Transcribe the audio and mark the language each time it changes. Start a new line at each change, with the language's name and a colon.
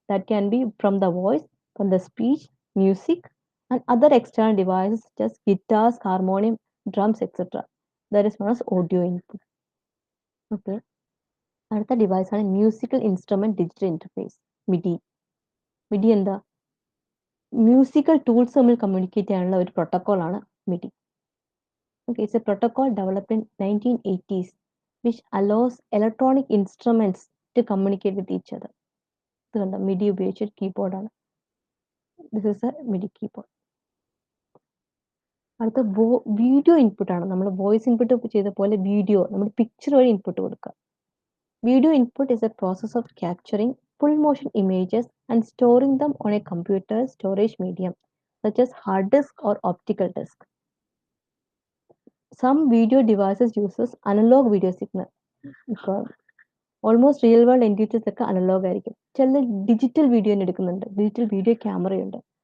English: That can be from the voice, from the speech, music and other external devices just guitars, harmonium, drums etcetera. That is known as audio input.
Malayalam: Okay, അടുത്ത device ആണ് musical instrument digital interface, midi. Midi എന്താ, musical tools തമ്മിൽ communicate ചെയ്യാനുള്ള ഒരു protocol ആണ് midi.
English: Okay, it's a protocol developed in 1980s which allows electronic instruments to communicate with each other.
Malayalam: ഇത് കണ്ടോ, midi ഉപയോഗിച്ച കീബോർഡ് ആണ്.
English: This is a MIDI keyboard.
Malayalam: അടുത്ത വീഡിയോ ഇൻപുട്ട് ആണ്. നമ്മൾ വോയിസ് ഇൻപുട്ട് ചെയ്ത പോലെ വീഡിയോ നമ്മൾ പിക്ചർ വഴി ഇൻപുട്ട് കൊടുക്കുക.
English: Video input is a process of capturing full motion images and storing them on a computer storage medium such as hard disk or optical disk. Some video devices uses analog video signal.
Malayalam: ഇപ്പോൾ almost real world entities ഒക്കെ analogue ആയിരിക്കും. ചില digital video എടുക്കുന്നുണ്ട്, digital video ക്യാമറയുണ്ട്.